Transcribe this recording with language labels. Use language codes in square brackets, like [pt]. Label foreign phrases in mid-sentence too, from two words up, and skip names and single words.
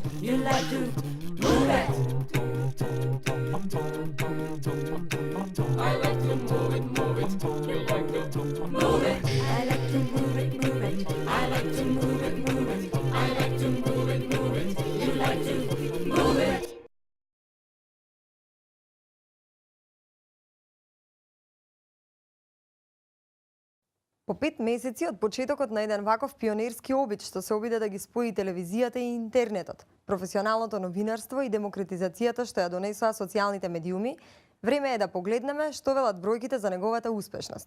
[en] You like to move it. I like to move it, move it. You like to move it. I like to move it, move it. I like to move it, move it. I like to move it, move it. You like to move it. [mk] По 5 месеци од почетокот на еден ваков пионерски обид што се обиде да ги спои телевизијата и интернетот, професионалното новинарство и демократизацијата што ја донесоа социјалните медиуми, време е да погледнеме што велат бројките за неговата успешност.